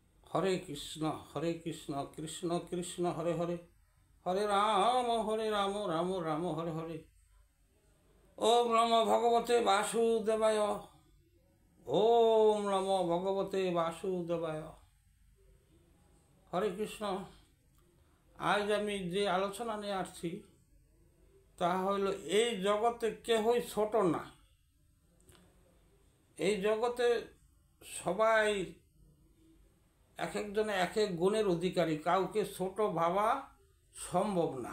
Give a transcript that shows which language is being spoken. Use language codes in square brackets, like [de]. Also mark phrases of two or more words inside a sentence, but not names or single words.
[sa] হরে কৃষ্ণ কৃষ্ণ কৃষ্ণ হরে হরে, হরে রাম রাম রাম হরে হরে। ওম নমো ভগবতে বাসুদেবায়, ওম নমো ভগবতে বাসুদেবায়। হরে কৃষ্ণ। [bn] আজ আমি যে আলোচনা নিয়ে আসছি তা হইল, এই জগতে কেহই ছোট না। এই জগতে সবাই এক একজনে এক এক গুণের অধিকারী, কাউকে ছোট ভাবা সম্ভব না।